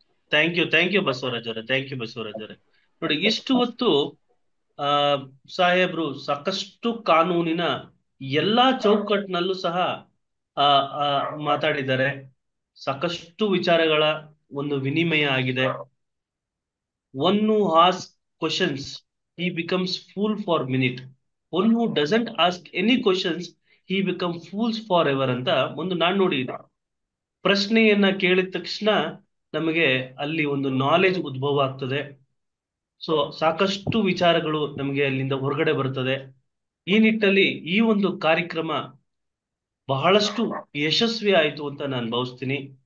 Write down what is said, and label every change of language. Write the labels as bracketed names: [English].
[Kannada] Thank you Basavaraj ಅವರೇ, thank you Basavaraj ಅವರೇ. ನೋಡಿ, ಇಷ್ಟು ಹೊತ್ತು ಆ ಸಾಹೇಬ್ರು ಸಾಕಷ್ಟು ಕಾನೂನಿನ ಎಲ್ಲಾ ಚೌಕಟ್ಟಿನಲ್ಲೂ ಸಹ ಆ ಆ, ಮಾತಾಡಿದ್ದಾರೆ. ಸಾಕಷ್ಟು ವಿಚಾರಗಳ ಒಂದು ವಿನಿಮಯ ಆಗಿದೆ. [English] One who ask questions he becomes fool for minute. One who doesn't ask any questions he become fools forever [Kannada] ಅಂತ ಒಂದು ನಾಣ್ಣುಡಿ ಇದೆ. ಪ್ರಶ್ನೆಯನ್ನ ಕೇಳಿದ ತಕ್ಷಣ ನಮಗೆ ಅಲ್ಲಿ ಒಂದು ನಾಲೆಜ್ ಉದ್ಭವ ಆಗ್ತದೆ. ಸೊ ಸಾಕಷ್ಟು ವಿಚಾರಗಳು ನಮಗೆ ಅಲ್ಲಿಂದ ಹೊರಗಡೆ ಬರ್ತದೆ. ಈ ನಿಟ್ಟಿನಲ್ಲಿ ಈ ಒಂದು ಕಾರ್ಯಕ್ರಮ ಬಹಳಷ್ಟು ಯಶಸ್ವಿ ಆಯಿತು ಅಂತ ನಾನು ಭಾವಿಸ್ತೀನಿ.